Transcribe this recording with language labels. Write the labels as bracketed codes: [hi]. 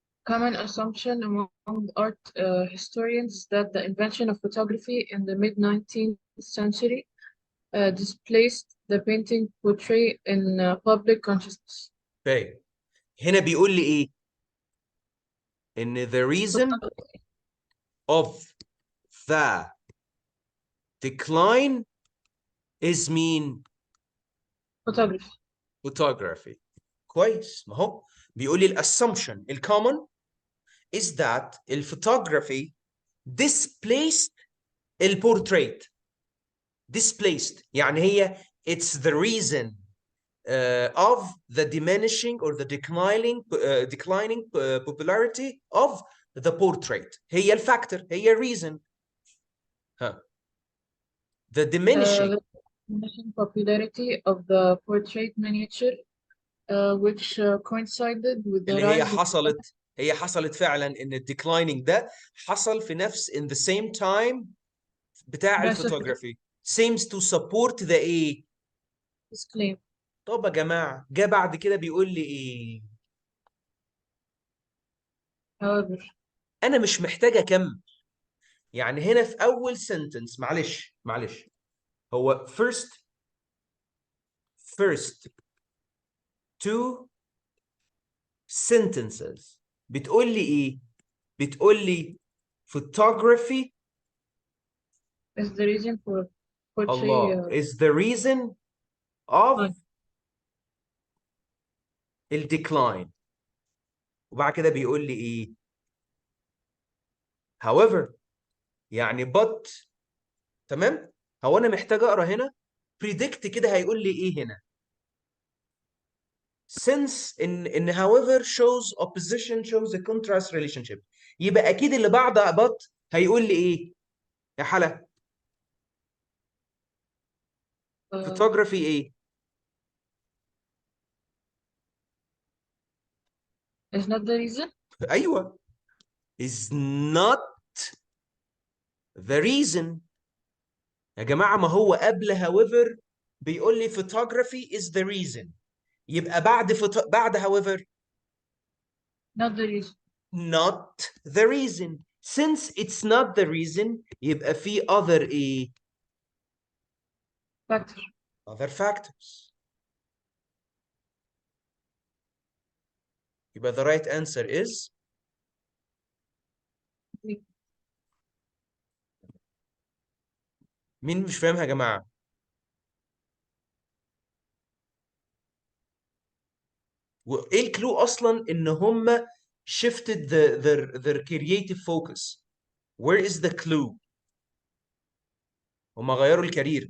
[en] common assumption among art historians that the invention of photography in the mid-19th century displaced the painting portrait in public consciousness. Okay. [ar] هنا بيقول لي ايه؟ ان [en] the reason of the decline is mean Photography. photography. [ar] كويس، ما هو بيقول لي الاسsumption الcommon [en] is that [ar] الphotography displaced البورتريت. [en] displaced [ar] يعني هي [en] it's the reason of the diminishing or the declining popularity of the portrait. [ar] هي الفاكتور، هي reason. [en] ها the diminishing The diminishing popularity of the portrait miniature, which coincided with the [ar] اللي هي [en] rise of [ar] حصلت فعلا ان الديكلايننج ده حصل في نفس [en] in the same time [ar] بتاع [en] rise of الفوتوغرافي seems to support the ايه. this claim. [ar] طب يا جماعه جه بعد كده بيقول لي ايه؟ [en] However, [ar] انا مش محتاج اكمل. يعني هنا في اول sentence معلش هو [en] first two sentences [ar] بتقول لي ايه؟ بتقول لي photography [en] is the reason for portrait الله is the reason of decline. [ar] الديكلاين. وبعد كده بيقول لي ايه؟ however يعني but. تمام. هو انا محتاج اقرا هنا predict كده هيقول لي ايه هنا؟ since ان [en] however shows opposition shows a contrast relationship. [ar] يبقى اكيد اللي بعد but هيقول لي ايه يا حلا؟ photography ايه؟ [en] Is not the reason. ايوه is not the reason. [ar] يا جماعه ما هو قبل however بيقول لي [en] photography is the reason. [ar] يبقى بعد however [en] Not the reason. not the reason. Since it's not the reason [ar] يبقى في [en] other ايه؟ Factor. other factors. [ar] يبقى [en] the right answer is [ar] مين مش فاهمها يا جماعة؟ وايه الكلو اصلا ان هم [en] shifted their creative focus. Where is the clue؟ [ar] هم غيروا الكارير.